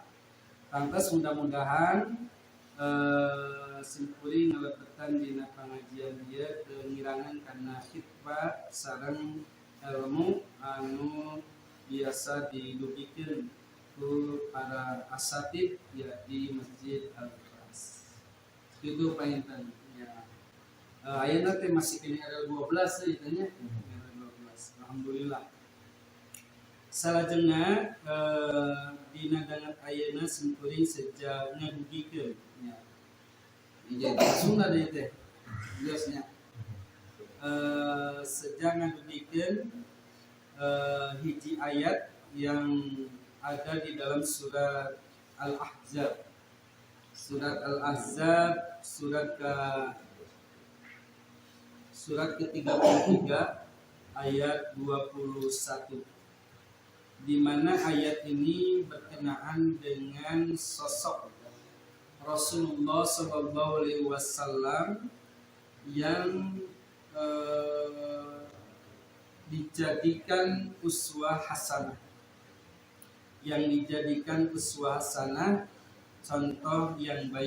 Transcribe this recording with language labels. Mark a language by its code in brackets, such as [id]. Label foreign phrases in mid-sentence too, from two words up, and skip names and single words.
[su] Lantas mudah-mudahan simkuring ngalebetan dina pangajian ieu teu ngirangan kana khitbah sareng ilmu anu biasa didugikeun ku para asatid, ya, di Masjid Al-Ikhlas. Itu panginten, ya. Ayeuna teh [id] masih kini ada [su] 12 euy teh nya. 12. Alhamdulillah. Salajengna dina dangat ayeuna simkuring seja ngadugikeun, ya. Jadi Sunda deui teh. Jelasnya. Seja ngadugikeun hiji ayat [id] yang ada di dalam surat Al-Ahzab. Surat Al-Ahzab surat ke-33 ayat 21. Di mana ayat ini berkenaan dengan sosok Rasulullah SAW yang dijadikan [ar] أسوة حسنة, [id] contoh yang baik.